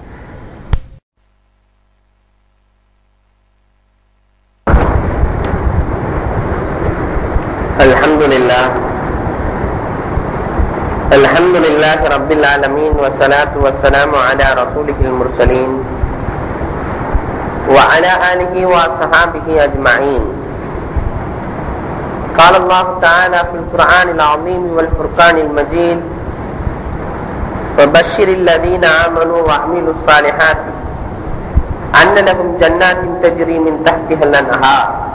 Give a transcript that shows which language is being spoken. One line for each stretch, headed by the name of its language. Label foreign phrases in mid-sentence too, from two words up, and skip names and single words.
Arabic: الحمد لله رب العالمين والصلاة والسلام على رسول المرسلين وعلى آله وصحابه أجمعين. قال الله تعالى في القرآن العظيم والفرقان المجيد: وبشر الذين آمنوا وعملوا الصالحات أن لهم جنات تجري من تحتها الأنهار.